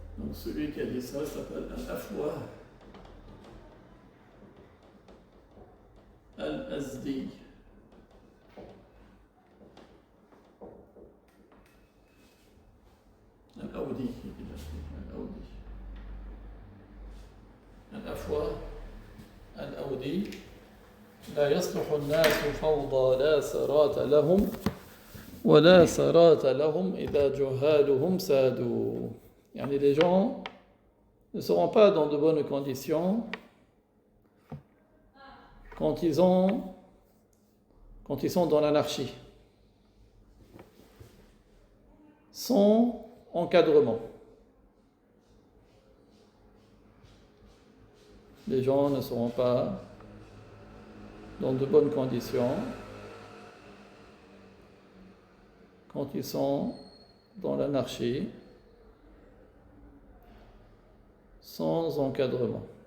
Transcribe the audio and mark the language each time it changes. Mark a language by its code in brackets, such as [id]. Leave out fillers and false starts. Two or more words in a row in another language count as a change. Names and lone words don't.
[fr] Donc celui qui a dit ça s'appelle Al-Afwah Al-Azdi. Al-Awdi, Al-Awdi. Al-Afwah Al-Awdi. [ar] لا يصلح الناس فوضى لا سرات لهم ولا سرات لهم إذا جهالهم سادوا. [fr] يعني les gens ne seront pas dans de bonnes conditions quand ils sont dans l'anarchie, sans encadrement. Les gens ne seront pas dans de bonnes conditions quand ils sont dans l'anarchie, sans encadrement.